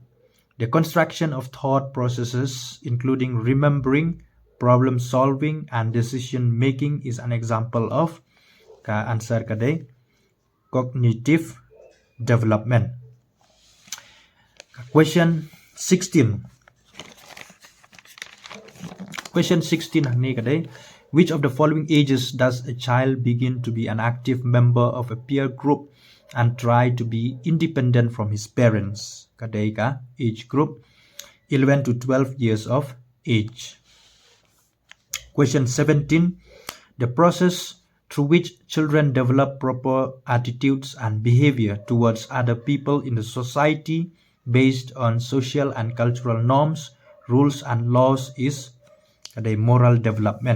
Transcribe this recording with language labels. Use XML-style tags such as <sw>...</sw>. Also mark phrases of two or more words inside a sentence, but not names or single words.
<en>The construction of thought processes, including remembering, problem solving, and decision making, is an example of answer kadai cognitive development. Question 16. Question 16</en> <kha>hangni kadai</kha> <en>which of the following ages does a child begin to be an active member of a peer group and try to be independent from his parents?</en> <kha>Kadai ka</kha> <en>age group 11 to 12 years of age. Question 17. The process through which children develop proper attitudes and behavior towards other people in the society based on social and cultural norms, rules and laws is kadai moral development.</en>